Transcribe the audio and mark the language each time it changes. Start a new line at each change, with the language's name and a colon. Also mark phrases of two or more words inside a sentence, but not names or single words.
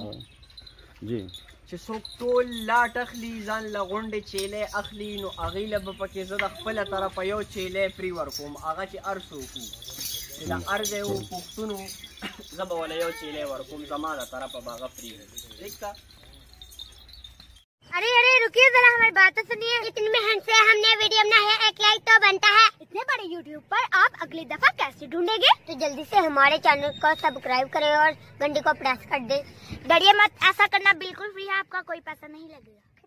Pashto: جی چې څوک ټول لاټ اخلي ځان له غونډې چیلې اخلي نو هغې له به پکې زه د خپله طرفه یو چیلی پرې ورکوم. هغه چې هر څوک وو چې د هر ځای و پښتون و زه به وله یو چیلی ورکوم، زما د طرفه به هغه فری وي. ٹھیک ده.
Hindi: अरे अरे रुकिए जरा, हमारी बात सुनिए। इतनी मेहनत से हमने वीडियो बनाया है, एक लाइक तो बनता है। इतने बड़े यूट्यूब पर आप अगली दफा कैसे ढूंढेंगे? तो जल्दी से हमारे चैनल को सब्सक्राइब करें और घंटी को प्रेस कर दे। डरिए मत, ऐसा करना बिल्कुल फ्री है, आपका कोई पैसा नहीं लगेगा।